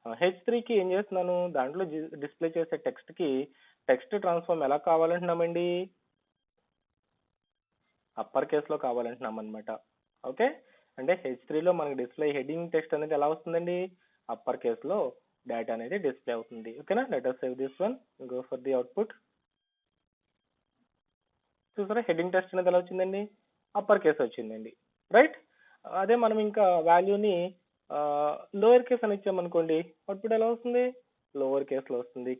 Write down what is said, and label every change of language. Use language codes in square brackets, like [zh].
[te] H3 కి ఏం చేస్తున్నాను, దాంట్లో డిస్ప్లే చేసే టెక్స్ట్ కి టెక్స్ట్ ట్రాన్స్ఫార్మ్ ఎలా కావాలంటున్నామండి, అప్పర్ కేస్ లో కావాలంటున్నాం అనమాట. ఓకే, అంటే H3 లో మనకి డిస్ప్లే హెడింగ్ టెక్స్ట్ అనేది ఎలా వస్తుందండి, అప్పర్ కేస్ లో డేటా అనేది డిస్ప్లే అవుతుంది. [en] ఓకేనా, let us save this one, go for the output. [te] చూసారా హెడ్డింగ్ టెక్స్ట్ అనేది ఎలా వచ్చిందండి, అప్పర్ కేస్ వచ్చిందండి, రైట్. అదే మనం ఇంకా వాల్యూని లోయర్ కేస్ అని ఇచ్చామనుకోండి, అవుట్పుట్ ఎలా వస్తుంది, లోవర్ కేస్ లో వస్తుంది.